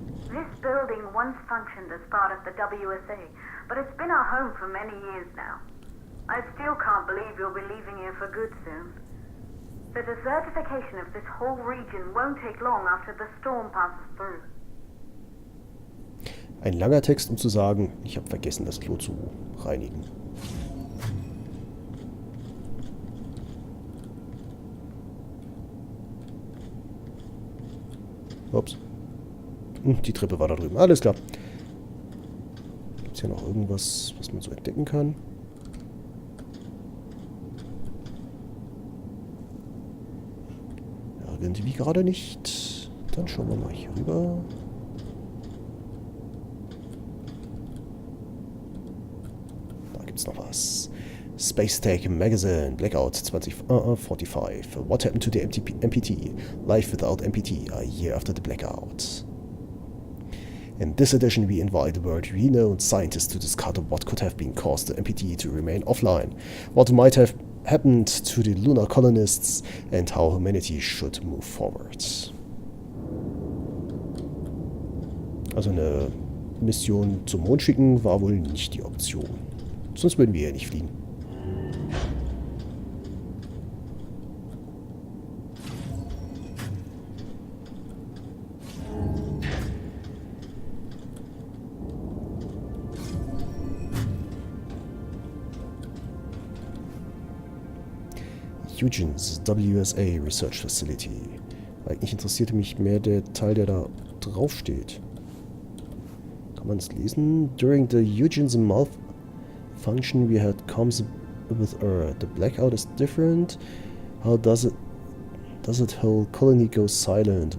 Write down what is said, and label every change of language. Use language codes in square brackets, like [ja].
[en] This building once functioned as part of the WSA, but it's been our home for many years now. I still can't believe you'll be leaving here for good soon. The desertification of this whole region won't take long after the storm passes through. [de] Ein langer Text, um zu sagen, ich habe vergessen, das Klo zu reinigen. Ups. Die Treppe war da drüben. Alles klar. Gibt es hier noch irgendwas, was man so entdecken kann? Irgendwie gerade nicht. Dann schauen wir mal hier rüber. Da gibt es noch was. Space Tech Magazine, Blackout 2045. [en] What happened to the MPT? Life without MPT, a year after the blackout. In this edition, we invite world-renowned scientists to discuss what could have been caused the MPT to remain offline, what might have happened to the lunar colonists, and how humanity should move forward. [de] Also eine Mission zum Mond schicken war wohl nicht die Option. Sonst würden wir ja nicht fliegen. [en] Eugene's WSA Research Facility. [de] Eigentlich interessierte mich mehr der Teil, der da drauf steht. Kann man es lesen? [en] During the Eugene's malfunction we had comms with Earth. The blackout is different. How does it whole colony go silent?